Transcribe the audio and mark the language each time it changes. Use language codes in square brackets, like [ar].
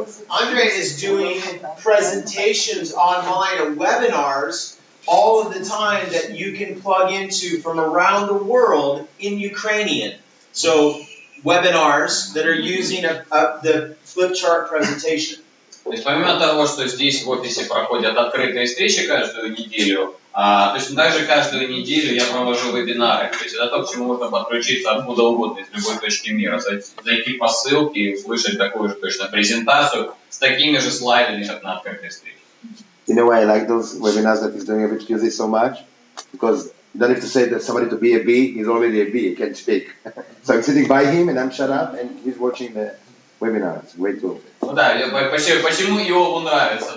[en] Andre is doing presentations online and webinars all of the time that you can plug into from around the world in Ukrainian. So webinars that are using the flip chart presentation. [ru] То есть помимо того, что здесь в офисе проходят открытые встречи каждую неделю, точно так же каждую неделю я провожу вебинары. То есть это то, к чему можно подключиться откуда угодно, из любой точки мира. Зайти по ссылке и услышать такую же точно презентацию с такими же слайдами, как на открытой встрече. [en] In a way, I like those webinars that he's doing which gives it so much, because you don't have to say that somebody to be a bee, he's already a bee, he can't speak. So I'm sitting by him and I'm shut up and he's watching the webinar. It's great tool. [ru] Ну да, почему Иову нравится?